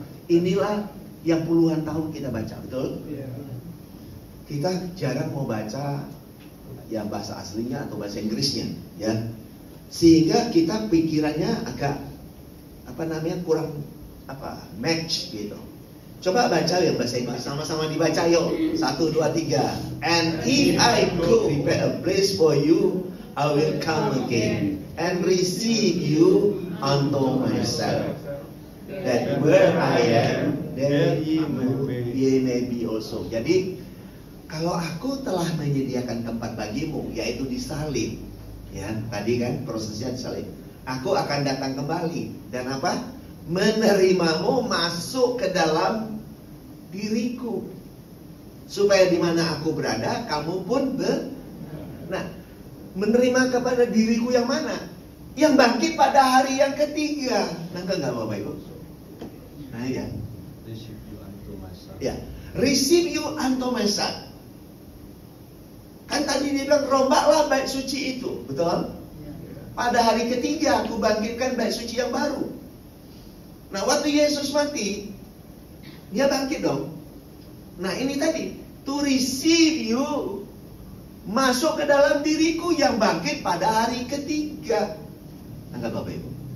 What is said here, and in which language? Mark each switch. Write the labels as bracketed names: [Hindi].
[Indonesian] Inilah yang puluhan tahun kita baca, betul? Kita jarang mau baca yang bahasa aslinya atau bahasa Inggrisnya, ya. Sehingga kita pikirannya agak kurang match gitu. Coba baca yang bahasa Inggris, sama-sama dibaca yuk. 1, 2, 3. [English] And if I go prepare a place for you, I will come again and receive you unto myself, that where I am, there ye may be also. [Indonesian] Jadi kalau aku telah menyediakan tempat bagimu, yaitu di salib, ya tadi kan prosesnya di salib, aku akan datang kembali dan apa? Menerimamu masuk ke dalam diriku, supaya di mana aku berada, kamu pun menerima kepada diriku yang mana? Yang bangkit pada hari yang ketiga. Nangkep nggak Bapak Ibu? Nah ya. [English] Receive you unto myself. Ya, receive you unto myself. [Indonesian] Kan tadi dia bilang rombaklah bait suci itu, betul? Pada hari ketiga aku bangkitkan bait suci yang baru. Nah, waktu Yesus mati, dia bangkit dong. Nah, ini tadi, [English] to receive you, [Indonesian] masuk ke dalam diriku yang bangkit pada hari ketiga. Anggap Bapak Ibu.